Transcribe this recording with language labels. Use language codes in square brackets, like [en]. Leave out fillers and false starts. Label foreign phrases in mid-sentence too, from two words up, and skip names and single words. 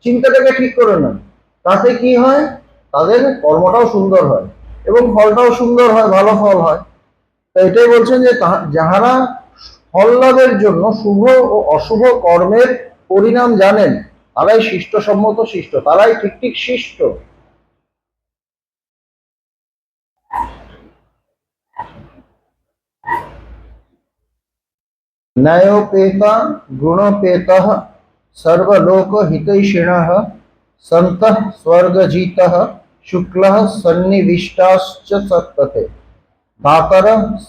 [bn] চিন্তাটাকে ঠিক করে নেন, তাতে কি হয়, তাদের কর্মটাও সুন্দর হয় এবং ফলটাও সুন্দর হয়, ভালো ফল হয়। তো এটাই বলছেন যে যাহারা ফল লাভের জন্য শুভ ও অশুভ কর্মের পরিণাম জানেন, তারাই শিষ্টসম্মত শিষ্ট, তারাই ঠিক ঠিক শিষ্ট। [sa] न्यायोपेता गुणोपेतः सर्वलोकहितैषिणः सन्तः स्वर्गजितः शुक्लः सन्निविष्टाश्च सत्पथे धातरः